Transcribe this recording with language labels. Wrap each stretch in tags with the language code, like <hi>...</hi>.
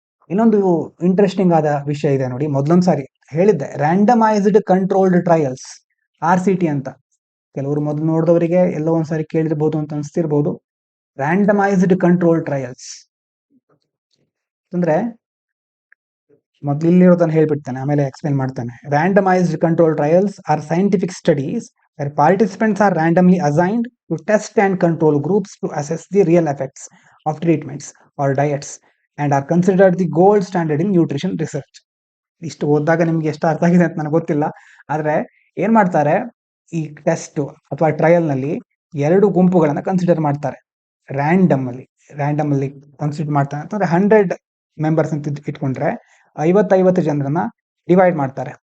<kn>ಇನ್ನೊಂದು ಇಂಟ್ರೆಸ್ಟಿಂಗ್ ಆದ ವಿಷಯ ಇದೆ ನೋಡಿ, ಮೊದಲೊಂದು ಸಾರಿ ಹೇಳಿದ್ದೆ ರ್ಯಾಂಡಮೈಸ್ಡ್ ಕಂಟ್ರೋಲ್ಡ್ ಟ್ರಯಲ್ಸ್, RCT ಅಂತ. ಕೆಲವರು ಮೊದಲು ನೋಡಿದವರಿಗೆ ಎಲ್ಲೋ ಒಂದ್ಸಾರಿ ಕೇಳಿರ್ಬೋದು ಅಂತ ಅನ್ಸ್ತಿರ್ಬೋದು. ರ್ಯಾಂಡಮೈಸ್ಡ್ ಕಂಟ್ರೋಲ್ ಟ್ರಯಲ್ಸ್ ಅಂದ್ರೆ ಮೊದಲು ಇಲ್ಲಿರೋದನ್ನ ಹೇಳ್ಬಿಡ್ತೇನೆ, ಆಮೇಲೆ ಎಕ್ಸ್ಪ್ಲೇನ್ ಮಾಡ್ತೇನೆ.</kn> <en>Randomized control trials are scientific studies where participants are randomly assigned to test and control groups to assess the real effects of treatments or diets and are considered the gold standard in nutrition research.</en> <kn>ಇಷ್ಟು ಓದಿದಾಗ ನಿಮ್ಗೆ ಎಷ್ಟು ಅರ್ಥ ಆಗಿದೆ ಅಂತ ನನಗೆ ಗೊತ್ತಿಲ್ಲ, ಆದ್ರೆ ಏನ್ ಮಾಡ್ತಾರೆ, ಈ ಟೆಸ್ಟ್ ಅಥವಾ ಟ್ರಯಲ್ ನಲ್ಲಿ 2 ಗುಂಪುಗಳನ್ನ ಕನ್ಸಿಡರ್ ಮಾಡ್ತಾರೆ. ರ್ಯಾಂಡಮ್ ಅಲ್ಲಿ ಕನ್ಸಿಡರ್ ಮಾಡ್ತಾರೆ ಅಂತಂದ್ರೆ 100 ಮೆಂಬರ್ಸ್ ಅಂತ ಇಟ್ಕೊಂಡ್ರೆ 50 ಜನರನ್ನ ಡಿವೈಡ್ ಮಾಡ್ತಾರೆ.</kn>